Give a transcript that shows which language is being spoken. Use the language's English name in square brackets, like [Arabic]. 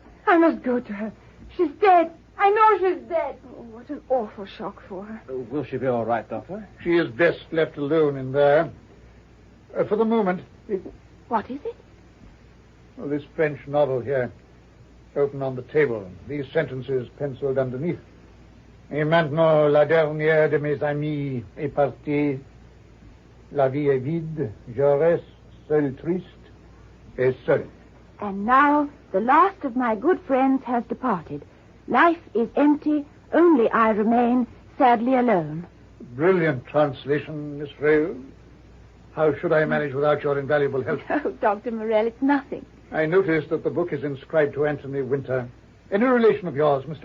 [English] I must go to her. She's dead. I know she's dead. Oh, what an awful shock for her. Will she be all right, Doctor? She is best left alone in there. For the moment... What is it? Well, this French novel here, open on the table. These sentences penciled underneath. [French] Et maintenant, la dernière de mes amis est partie. La vie est vide. Je reste seul triste et seul. [English] And now, the last of my good friends has departed. Life is empty. Only I remain, sadly alone. Brilliant translation, Miss Frail. How should I manage without your invaluable help? Oh, Dr. Morel, it's nothing. I noticed that the book is inscribed to Anthony Winter. Any relation of yours, Mr.